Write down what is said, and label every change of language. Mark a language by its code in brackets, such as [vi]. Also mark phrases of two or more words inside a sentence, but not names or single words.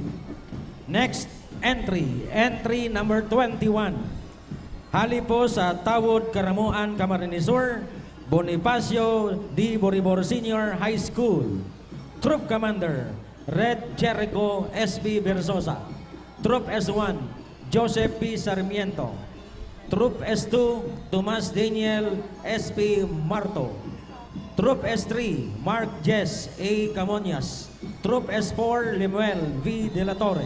[en] Next entry, entry number 21. [bik] Hali po sa Tawod, Karamuan, Camarines Sur, Bonifacio D. [en] Boribor Senior High School. Troop Commander, Red Jericho S.B. Versosa. Troop S1, Joseph P. Sarmiento. Troop S2, Tomas Daniel S.P. Marto. Troop S3, Mark Jess A. Camonias. Troop S4, Lemuel V. De La Torre.